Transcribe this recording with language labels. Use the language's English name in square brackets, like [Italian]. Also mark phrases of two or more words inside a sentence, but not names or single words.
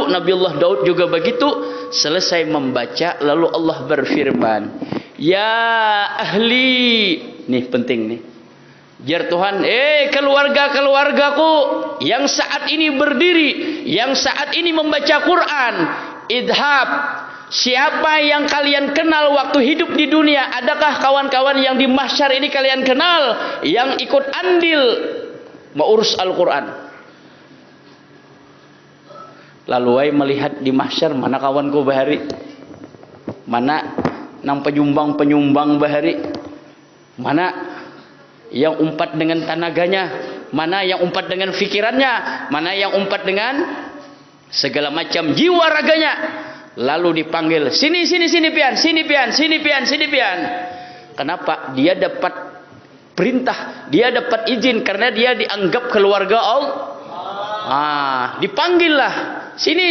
[Indonesian] Nabiullah Daud juga begitu. Selesai membaca, lalu Allah berfirman, [Arabic] ya ahli, [Indonesian] nih penting nih, jar Tuhan, keluarga-keluargaku yang saat ini berdiri, yang saat ini membaca Quran, idhab, siapa yang kalian kenal waktu hidup di dunia? Adakah kawan-kawan yang di mahsyar ini kalian kenal, yang ikut andil mengurus Al-Quran? Lalu ay melihat di mahsyar, [Banjar] mana kawanku bahari, mana nang penyumbang bahari, mana yang umpat dengan tenaganya, mana yang umpat dengan fikirannya, mana yang umpat dengan segala macam jiwa raganya. [Indonesian] Lalu dipanggil, sini pian. Kenapa? Dia dapat perintah, dia dapat izin karena dia dianggap keluarga Allah. Dipanggillah, sini.